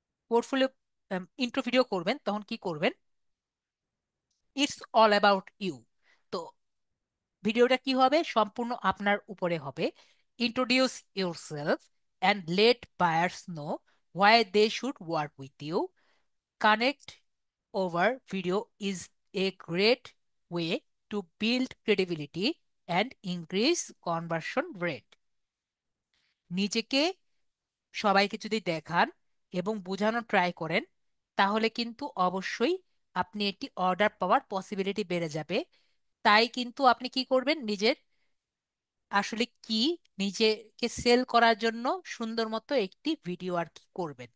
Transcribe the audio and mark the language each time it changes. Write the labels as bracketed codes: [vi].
[bn] Portfolio intro video করবেন তখন কি করবেন? [en] It's all about you. [bn] তো ভিডিওটা কি হবে? সম্পূর্ণ আপনার উপরে হবে। [en] Introduce yourself and let buyers know why they should work with you. Connect over video is a great way to build credibility and increase conversion rate. [bn] নিজেকে সবাইকে যদি দেখান এবং বোঝানোর ট্রাই করেন, তাহলে কিন্তু অবশ্যই আপনি একটি অর্ডার পাওয়ার পসিবিলিটি বেড়ে যাবে। তাই কিন্তু আপনি কি করবেন? নিজের আসলে কি, নিজেকে সেল করার জন্য সুন্দর মতো একটি ভিডিও আর কি করবেন।